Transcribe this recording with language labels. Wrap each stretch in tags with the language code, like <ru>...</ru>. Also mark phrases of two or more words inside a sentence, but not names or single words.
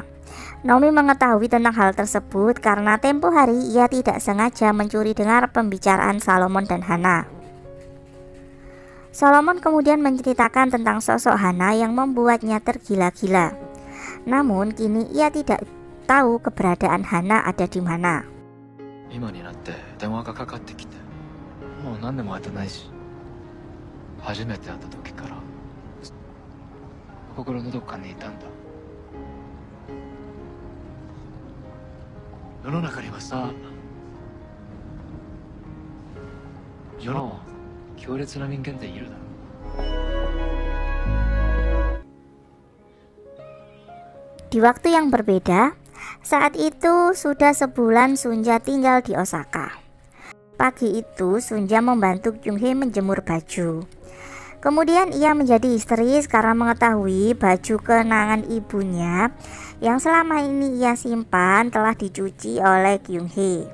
<id>Naomi mengetahui tentang hal tersebut karena tempo hari ia tidak sengaja mencuri dengar pembicaraan Solomon dan Hana. Solomon kemudian menceritakan tentang sosok Hana yang membuatnya tergila-gila. Namun kini ia tidak tahu keberadaan Hana ada di mana.</id> <ja>今になって電話がかかってきて、もう何年も会ってないし、初めて会った時から心のどっかにいたんだ。世の中にはさ、世の強烈な人間っているだろ。</ja> <id>Di waktu yang berbeda, saat itu sudah sebulan Sunja tinggal di Osaka. Pagi itu Sunja membantu Kyung-hee menjemur baju. Kemudian ia menjadi histeris karena mengetahui baju kenangan ibunya yang selama ini ia simpan telah dicuci oleh Kyung-hee.</id>